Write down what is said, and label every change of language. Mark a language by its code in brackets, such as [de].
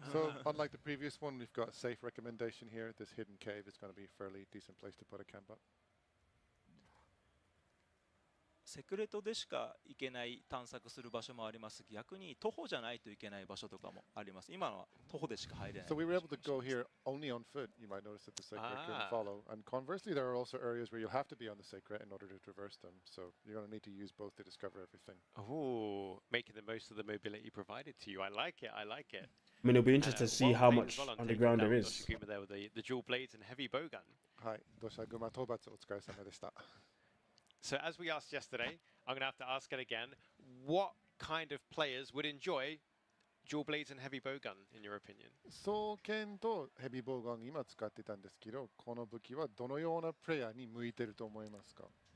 [en] So unlike the previous one, we've got a safe recommendation here. This hidden cave is going to be a fairly decent place to put a camp up. [ja] セクレトでしか行けない探索する場所もあります。逆に徒歩じゃないといけない場所とかもあります。今のは徒歩でしか入れない。 [en] So we were able to go here only on foot. You might notice that the sacred couldn't follow. And conversely, there are also areas where you'll have to be on the sacred in order to traverse them. So you're going to need to use both to discover everything. Oh, making the most of the mobility provided to you. I like it. I like it. I mean, it'll be interesting to see how much underground there is. There with the dual blades and heavy bowgun. [ja] Hi, Doshaguma Tobatsu otsukaresama deshita. [en] So as we asked yesterday, I'm going to have to ask it again. What kind of players would enjoy dual blades and heavy bowgun, in your opinion? [ja] 双剣とヘビーボウガン今使ってたんですけど、この武器はどのようなプレイヤーに向いてると思いますか？